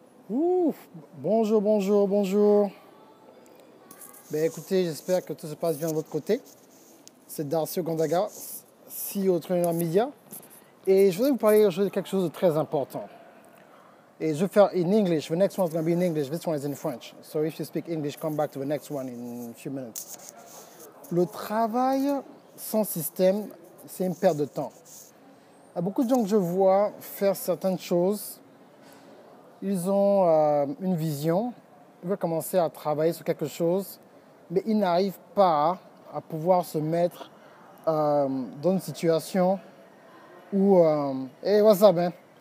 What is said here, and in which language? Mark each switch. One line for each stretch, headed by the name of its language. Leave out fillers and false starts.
French: Ouf, bonjour, bonjour, bonjour. Ben écoutez, j'espère que tout se passe bien de votre côté. C'est Darcy Gondaga, CEO de Trainer Media. Et je voudrais vous parler aujourd'hui de quelque chose de très important. Et je vais faire
English: in English. The next one's going to be in English. This one is in French. So if you speak English, come back to the next one in a few minutes.
French: Le travail sans système, c'est une perte de temps. Il y a beaucoup de gens que je vois faire certaines choses. Ils ont une vision, ils veulent commencer à travailler sur quelque chose, mais ils n'arrivent pas à pouvoir se mettre dans une situation où,
English: hey, what's up, man?